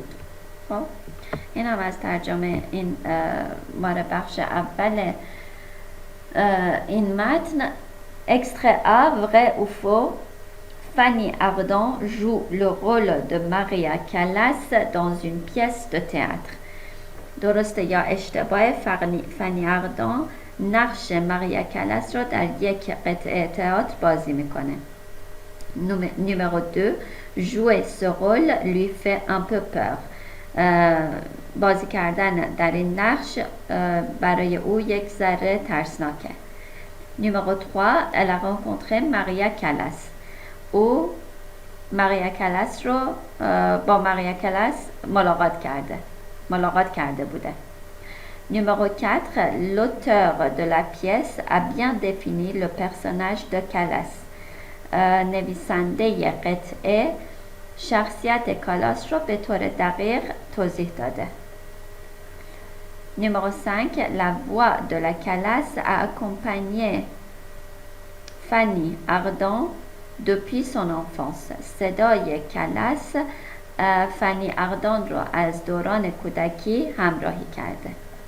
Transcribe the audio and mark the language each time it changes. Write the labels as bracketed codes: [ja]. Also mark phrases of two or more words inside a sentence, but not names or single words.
[fa] خب این هم از ترجمه این مال بخش اول این متن. [fr] Extrait A, vrai ou faux. Fanny Ardant joue le rôle de Maria Callas dans une pièce de théâtre. [fa] درسته یا اشتباه؟ فنی اردان نقش ماریا کلاس رو در یک قطعه تئاتر بازی میکنه. [fr] Numéro 2, jouer ce rôle lui fait un peu peur. [fa] بازی کردن در این نقش برای او یک ذره ترسناکه. [fr] Numéro 3, elle a rencontré Maria Callas. [fa] او ماریا کلاس رو با ماریا کلاس ملاقات کرده بوده. [fr] Numéro 4, l'auteur de la pièce a bien défini le personnage de Callas. [fa] نویسنده قطعه شخصیت کالاس رو به طور دقیق توضیح داده. [fr] Numéro 5, la voix de la Callas a accompagné Fanny Ardant depuis son enfance. [fa] صدای کلس فنی اقدان را از دوران کودکی همراهی کرده.